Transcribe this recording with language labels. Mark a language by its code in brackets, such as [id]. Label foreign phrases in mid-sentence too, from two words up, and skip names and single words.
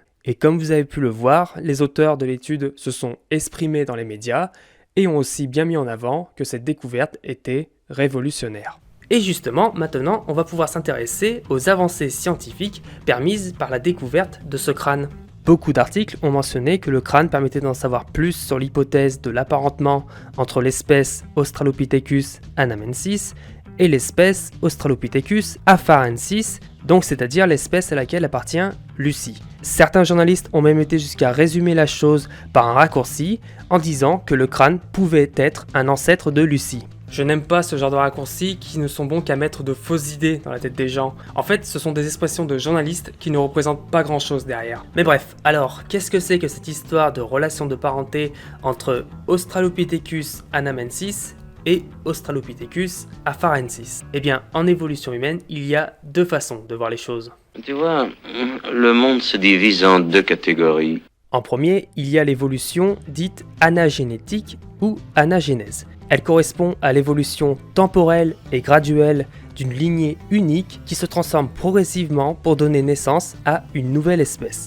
[fr] Et comme vous avez pu le voir, les auteurs de l'étude se sont exprimés dans les médias et ont aussi bien mis en avant que cette découverte était révolutionnaire. Et justement, maintenant, on va pouvoir s'intéresser aux avancées scientifiques permises par la découverte de ce crâne. Beaucoup d'articles ont mentionné que le crâne permettait d'en savoir plus sur l'hypothèse de l'apparentement entre l'espèce Australopithecus anamensis et l'espèce Australopithecus afarensis, donc c'est-à-dire l'espèce à laquelle appartient Lucie. Certains journalistes ont même été jusqu'à résumer la chose par un raccourci en disant que le crâne pouvait être un ancêtre de Lucie. Je n'aime pas ce genre de raccourcis qui ne sont bons qu'à mettre de fausses idées dans la tête des gens. En fait, ce sont des expressions de journalistes qui ne représentent pas grand chose derrière. Mais bref, alors, qu'est-ce que c'est que cette histoire de relation de parenté entre Australopithecus anamensis et Australopithecus afarensis? Eh bien, en évolution humaine, il y a deux façons de voir les choses. Tu vois, le monde se divise en deux catégories. En premier, il y a l'évolution dite anagénétique ou anagénèse. Elle correspond à l'évolution temporelle et graduelle d'une lignée unique qui se transforme progressivement pour donner naissance à une nouvelle espèce.